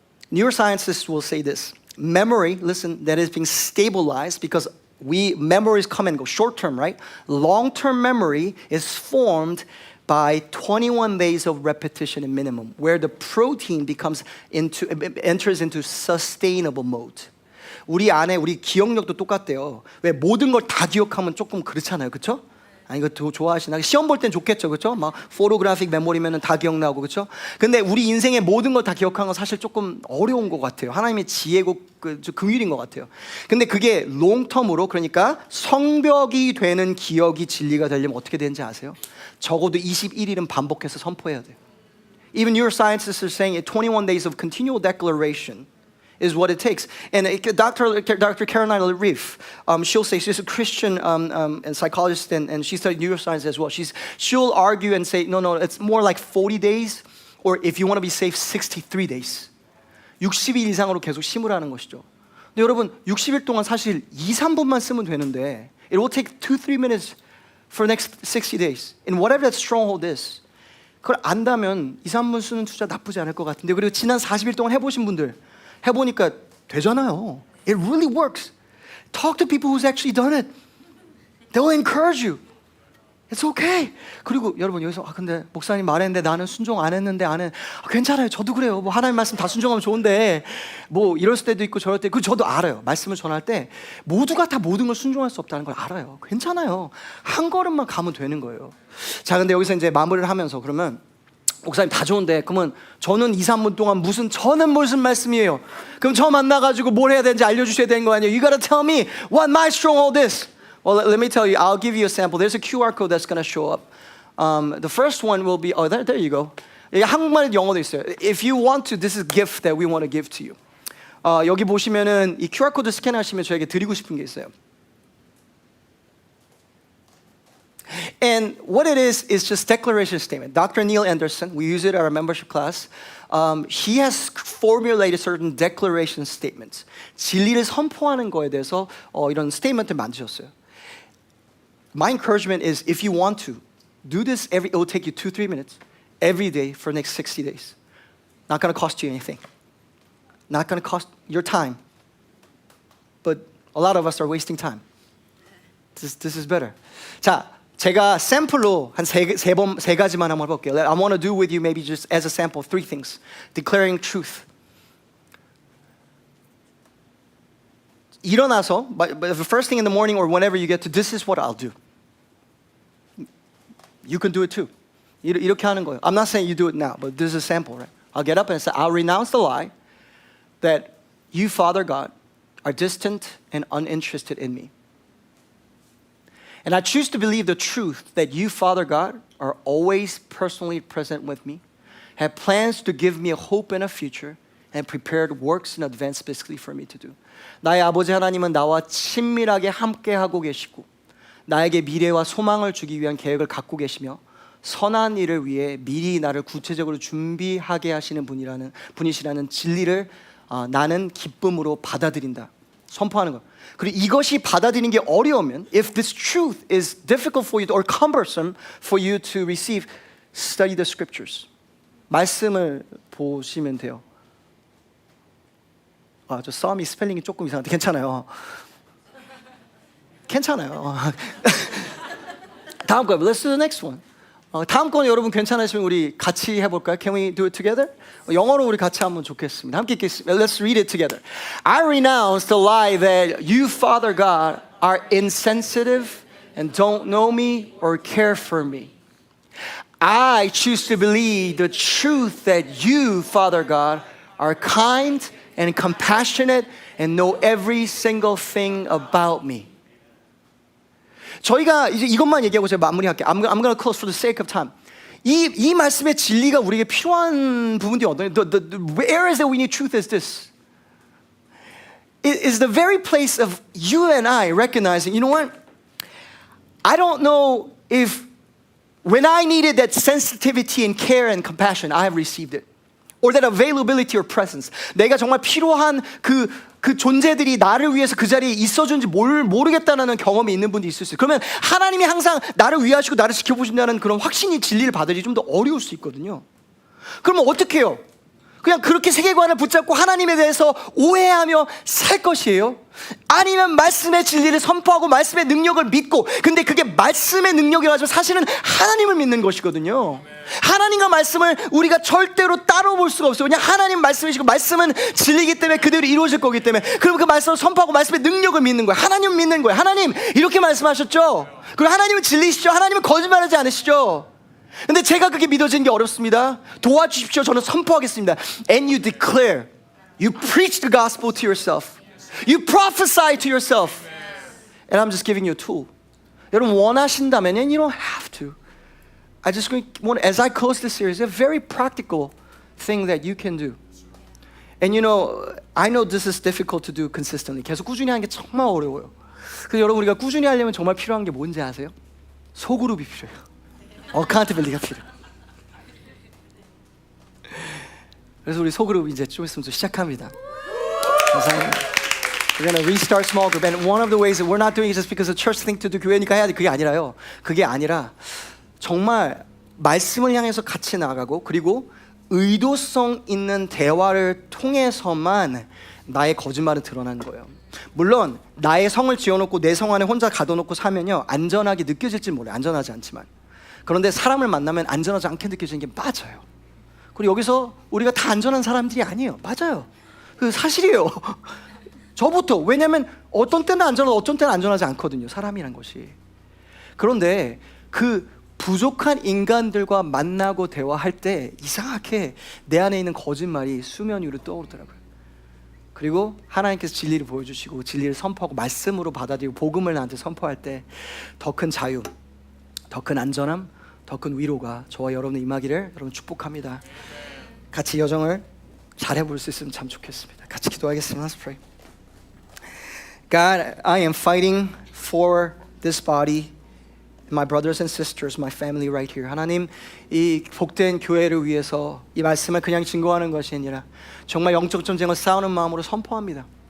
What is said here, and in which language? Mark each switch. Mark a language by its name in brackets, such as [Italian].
[English] Neuroscientists will say this. Memory, listen, that is being stabilized because memories come and go, short term, right? Long term memory is formed by 21 days of repetition in minimum, where the protein enters into sustainable mode. [Korean] 우리 안에 우리 기억력도 똑같대요. 왜 모든 걸 다 기억하면 조금 그렇잖아요, 그렇죠? 이거 좋아하시나? 시험 볼 땐 좋겠죠, 그렇죠? 막 포토그래픽 메모리면은 다 기억나고, 그렇죠? 근데 우리 인생의 모든 걸 다 기억하는 건 사실 조금 어려운 것 같아요. 하나님의 지혜고 긍휼인 것 같아요. 근데 그게 롱텀으로, 그러니까 성벽이 되는 기억이 진리가 되려면 어떻게 되는지 아세요? 적어도 21일은 반복해서 선포해야 돼요. [English] Even neuroscientists are saying 21 days of continual declaration is what it takes. And Dr. Caroline Leaf, she'll say, she's a Christian and psychologist, and she studied neuroscience as well. She'll argue and say, no, it's more like 40 days, or if you want to be safe, 63 days. [Korean] 60일 이상으로 계속 심으라는 것이죠. 근데 여러분, 60일 동안 사실 2, 3분만 쓰면 되는데 [English] it will take 2-3 minutes for the next 60 days. And whatever that stronghold is, [Korean] 그걸 안다면 2, 3분 쓰는 투자 나쁘지 않을 것 같은데, 그리고 지난 40일 동안 해보신 분들 해보니까 되잖아요. [English] It really works. Talk to people who's actually done it. They'll encourage you. It's okay. [Korean] 그리고 여러분 여기서 근데 목사님 말했는데 나는 순종 안 했는데 괜찮아요. 저도 그래요. 뭐 하나님 말씀 다 순종하면 좋은데 뭐 이럴 때도 있고 저럴 때, 저도 알아요. 말씀을 전할 때 모두가 다 모든 걸 순종할 수 없다는 걸 알아요. 괜찮아요. 한 걸음만 가면 되는 거예요. 자, 근데 여기서 이제 마무리를 하면서 그러면 목사님 다 좋은데 그러면 저는 2, 3분 동안 저는 무슨 말씀이에요? 그럼 저 만나가지고 뭘 해야 되는지 알려주셔야 되는 거 아니에요? [English] You gotta tell me what my stronghold is. Well, let me tell you, I'll give you a sample. There's a QR code that's gonna show up. The first one will be, there you go. [Korean] 한국말 영어도 있어요. [English] If you want to, this is a gift that we want to give to you. [Korean] 여기 보시면은 이 QR 코드 스캔하시면 저에게 드리고 싶은 게 있어요. [English] And what it is just declaration statement. Dr. Neil Anderson, we use it at our membership class. He has formulated certain declaration statements. [Korean] 진리를 선포하는 거에 대해서 이런 스테이트먼트를 만드셨어요. [English] My encouragement is if you want to, do this it will take you 2-3 minutes every day for the next 60 days. Not going to cost you anything. Not going to cost your time. But a lot of us are wasting time. This is better. [Korean] 자, 제가 샘플로 한 세 가지만 한번 해볼게요. [English] I want to do with you maybe just as a sample 3 things. Declaring truth. [Korean] 일어나서 [English] the first thing in the morning or whenever you get to, this is what I'll do. You can do it too. [Korean] 이렇게 하는 거예요. [English] I'm not saying you do it now, but this is a sample, right? I'll get up and say, I'll renounce the lie that you, Father God, are distant and uninterested in me. And I choose to believe the truth that you, Father God, are always personally present with me, have plans to give me a hope and a future, and prepared works in advance specifically for me to do. [Korean] 나의 아버지 하나님은 나와 친밀하게 함께하고 계시고 나에게 미래와 소망을 주기 위한 계획을 갖고 계시며 선한 일을 위해 미리 나를 구체적으로 준비하게 하시는 분이시라는 진리를 나는 기쁨으로 받아들인다. 선포하는 거. 그리고 이것이 받아들이는 게 어려우면, [English] if this truth is difficult for you or cumbersome for you to receive, study the scriptures. [Korean] 말씀을 보시면 돼요. 저 썸이 스펠링이 조금 이상한데 괜찮아요. 괜찮아요. 다음 거, [English] let's do the next one. [Korean] 다음 건 여러분 괜찮으시면 우리 같이 해볼까요? [English] Can we do it together? [Korean] 영어로 우리 같이 하면 좋겠습니다. 함께 읽겠습니다. [English] Let's read it together. I renounce the lie that you, Father God, are insensitive and don't know me or care for me. I choose to believe the truth that you, Father God, are kind and compassionate and know every single thing about me. [Korean] 저희가 이제 이것만 얘기하고 제가 마무리할게요. [English] I'm going to close for the sake of time. [Korean] 이 말씀의 진리가 우리에게 필요한 부분이 어떤 [English] the areas that we need truth is this. It is the very place of you and I recognizing, you know what? I don't know if when I needed that sensitivity and care and compassion, I have received it. Or that availability or presence. [Korean] 내가 정말 필요한 그 존재들이 나를 위해서 그 자리에 있어준지 모르겠다는 경험이 있는 분도 있을 수 있어요. 그러면 하나님이 항상 나를 위하시고 나를 지켜보신다는 그런 확신이 진리를 받으리 좀 더 어려울 수 있거든요. 그러면 어떻게 해요? 그냥 그렇게 세계관을 붙잡고 하나님에 대해서 오해하며 살 것이에요? 아니면 말씀의 진리를 선포하고 말씀의 능력을 믿고, 근데 그게 말씀의 능력이라고 하지만 사실은 하나님을 믿는 것이거든요. 하나님과 말씀을 우리가 절대로 따로 볼 수가 없어요. 그냥 하나님 말씀이시고 말씀은 진리이기 때문에 그대로 이루어질 거기 때문에, 그럼 그 말씀을 선포하고 말씀의 능력을 믿는 거예요. 하나님을 믿는 거예요. 하나님 이렇게 말씀하셨죠? 그리고 하나님은 진리시죠? 하나님은 거짓말하지 않으시죠? 근데 제가 그게 믿어지는 게 어렵습니다. 도와주십시오. 저는 선포하겠습니다. [English] And you declare, you preach the gospel to yourself, you prophesy to yourself, and I'm just giving you a tool. [Korean] 여러분 원하신다면, [English] and you don't have to, I just want, as I close this series, a very practical thing that you can do. And you know, I know this is difficult to do consistently. [Korean] 계속 꾸준히 하는 게 정말 어려워요. 그래서 여러분 우리가 꾸준히 하려면 정말 필요한 게 뭔지 아세요? 소그룹이 필요해요. 어카운트빌리티가 필요해요. 그래서 우리 소그룹 이제 좀 있으면 또 시작합니다. 감사합니다. [English] We're gonna restart small group, and one of the ways that we're not doing it just because the church think to do, [Korean] 교회니까 해야 돼. 그게 아니라요. 그게 아니라 정말 말씀을 향해서 같이 나가고, 그리고 의도성 있는 대화를 통해서만 나의 거짓말은 드러나는 거예요. 물론 나의 성을 지어놓고 내 성 안에 혼자 가둬놓고 사면요, 안전하게 느껴질지 몰라요. 안전하지 않지만. 그런데 사람을 만나면 안전하지 않게 느껴지는 게 맞아요. 그리고 여기서 우리가 다 안전한 사람들이 아니에요. 맞아요. 그 사실이에요. 저부터. 왜냐하면 어떤 때는 안전하고 어떤 때는 안전하지 않거든요. 사람이란 것이. 그런데 그 부족한 인간들과 만나고 대화할 때 이상하게 내 안에 있는 거짓말이 수면 위로 떠오르더라고요. 그리고 하나님께서 진리를 보여주시고 진리를 선포하고 말씀으로 받아들이고 복음을 나한테 선포할 때 더 큰 자유, 더 큰 안전함, 더 큰 위로가 저와 여러분의 임하기를 여러분 축복합니다. 같이 여정을 잘 해볼 수 있으면 참 좋겠습니다. 같이 기도하겠습니다. [English] Let's pray. God, I am fighting for this body, my brothers and sisters, my family right here. [Korean] 하나님, 이 복된 교회를 위해서 이 말씀을 그냥 증거하는 것이 아니라 정말 영적 전쟁을 싸우는 마음으로 선포합니다.